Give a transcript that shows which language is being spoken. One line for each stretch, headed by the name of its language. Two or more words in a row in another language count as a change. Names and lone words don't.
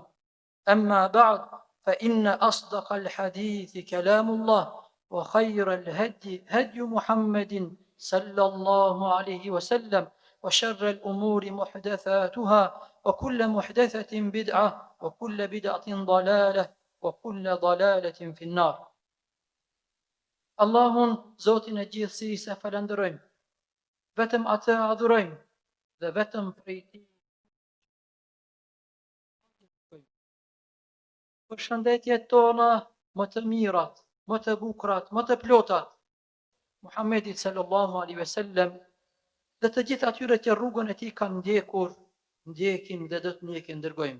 Arabic: أما بعد، فإن أصدق الحديث كلام الله، وخير الهدي هدي محمد صلى الله عليه وسلم، وشر الأمور محدثاتها، وكل محدثة بدعة، وكل بدعة ضلالة، وكل ضلالة في النار.
Albanian: Allahun, Zotin e gjithësisë, falenderojmë, vetëm atë adhurojmë dhe vetëm prej tij. Për shëndetjet tona më të mirat, më të bukrat, më të plotat, Muhammedit
Arabic: صلى الله عليه وسلم
Albanian: dhe të gjithë atyre që rrugën e tij kanë ndjekur, ndjekin dhe do të ndjekin, dërgojmë.